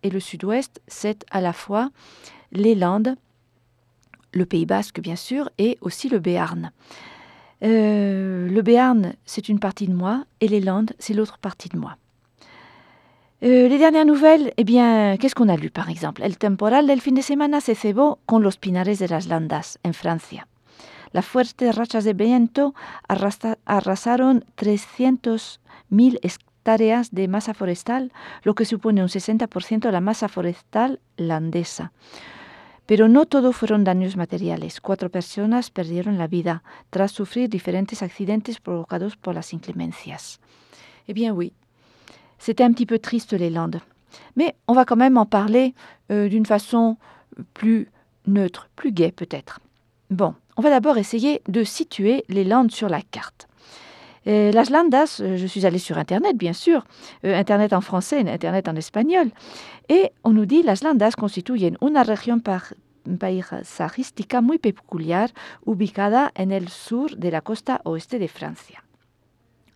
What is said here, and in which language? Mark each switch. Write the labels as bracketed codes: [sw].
[fr] Et le Sud-Ouest, c'est à la fois les Landes, le Pays Basque, bien sûr, et aussi le Béarn. Le Béarn, c'est une partie de moi, et les Landes, c'est l'autre partie de moi. Les dernières nouvelles, eh bien, qu'est-ce qu'on a lu, par exemple? [es] El temporal del fin de semana se cebó con los pinares de las Landas, en Francia. Las fuertes rachas de viento arrasaron 300.000 hectáreas de masa forestal, lo que supone un 60% de la masa forestal landesa. Pero no todo fueron daños materiales. 4 personas perdieron la vida tras sufrir diferentes accidentes provocados por las inclemencias. [fr] Eh bien oui, c'était un petit peu triste les Landes. Mais on va quand même en parler d'une façon plus neutre, plus gaie peut-être. Bon, on va d'abord essayer de situer les Landes sur la carte. [es] Las Landas, je suis allée sur Internet, bien sûr, Internet en français et Internet en espagnol, et on nous dit « Las Landas constituyen una región paisajística muy peculiar ubicada en el sur de la costa oeste de Francia ».